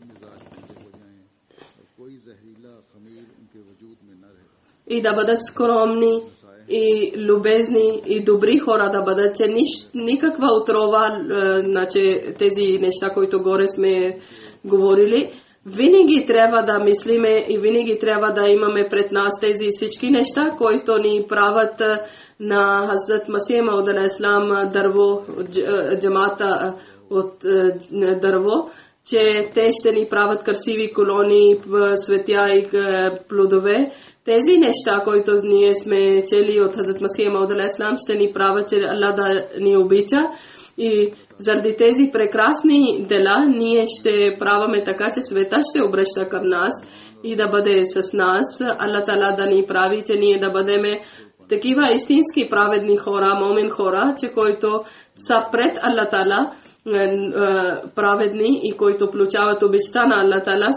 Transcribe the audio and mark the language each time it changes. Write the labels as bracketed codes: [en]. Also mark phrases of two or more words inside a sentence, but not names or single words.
[bg] И да бъдат скромни и любезни и добри хора да бъдат, че никаква отрова, значи тези неща, които горе сме говорили, винаги трябва да мислиме и винаги трябва да имаме пред нас тези всички неща, които ни правят на Хазрат Масих Мауд [ar] عليه السلام [bg] дърво, джамата от дърво, че те ще ни правят красиви колони, цветя и плодове. Тези неща, които ние сме чели от Хазрат Масих Мауд [ar] عليه السلام, [bg] ще ни правят, че Аллах да ни обича. И заради тези прекрасни дела, ние ще праваме така, че света ще обръща към нас и да бъде с нас. Аллах Таала да ни прави, че ние да бъдем такива истински праведни хора, момин хора, че които са пред Аллах Таала праведни и които получават обичта на Аллах Таала.